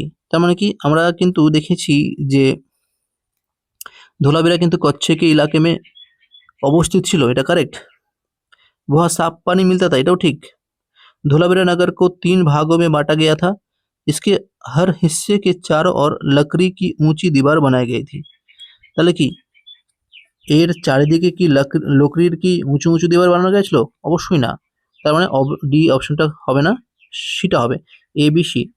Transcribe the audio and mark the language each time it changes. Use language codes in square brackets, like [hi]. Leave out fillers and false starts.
[bn] তার মানে কি আমরা কিন্তু দেখেছি যে ধোলাবিরা কিন্তু কচ্ছে [hi] के इलाके में [bn] অবস্থিত ছিল, এটা কারেক্ট। [hi] वहाँ साफ पानी मिलता था, [bn] এটাও ঠিক। [hi] धोलावीरा नगर को 3 भागों में बांटा गया था। इसके हर हिस्से के चारों ओर लकड़ी की ऊंची दीवार बनाई गई थी। [bn] তাহলে কি এর চারিদিকে কি লকড়ির কি উঁচু উঁচু দেওয়াল বানানো গেছিল? অবশ্যই না। তার মানে ডি অপশনটা হবে না, সেটা হবে এ বি সি।